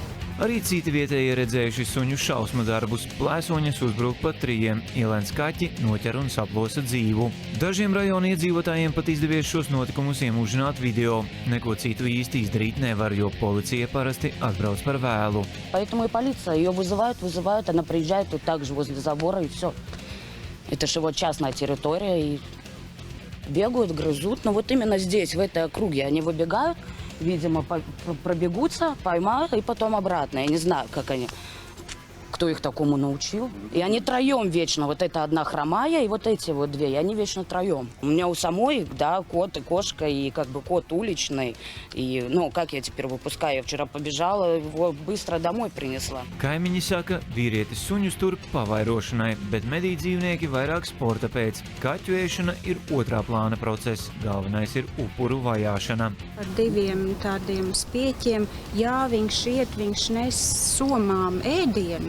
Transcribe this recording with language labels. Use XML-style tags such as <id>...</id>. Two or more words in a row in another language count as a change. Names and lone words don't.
<lv>Arī citi vietēji redzējuši suņu šausmu darbus. Plēsoņas uzbruk pat 3, ielēns kaķi, noķer un saplosa dzīvu. Dažiem rajona iedzīvotājiem pat izdevies šos notikumus iemūžināt video. Neko citu īsti izdarīt nevar, jo policija parasti atbrauc par vēlu.</lv> <ru>Поэтому и полиция ее вызывают, она приезжает тут также возле забора и все. Это же вот частная территория, и бегают, грызут. Но вот именно здесь, в этой округе, они выбегают, видимо, пробегутся, поймают и потом обратно. Я не знаю, как они, кто их такому научил. И они троем вечно, вот эта одна хромая и вот эти вот 2, и они вечно троем. У меня у самой, да, кот и кошка, и как бы кот уличный. И, ну, как я теперь выпускаю? Я вчера побежала, его быстро домой принесла.</ru> <lv>Kaimiņi saka, vīrietis suņus tur pavairošanai, bet medīt dzīvnieki vairāk sporta pēc. Kaķu ēšana ir otrā plāna process, galvenais ir upuru vajāšana. Ar 2 tādiem spieķiem, jā, viņš iet, viņš nes somām ēdienu.</lv>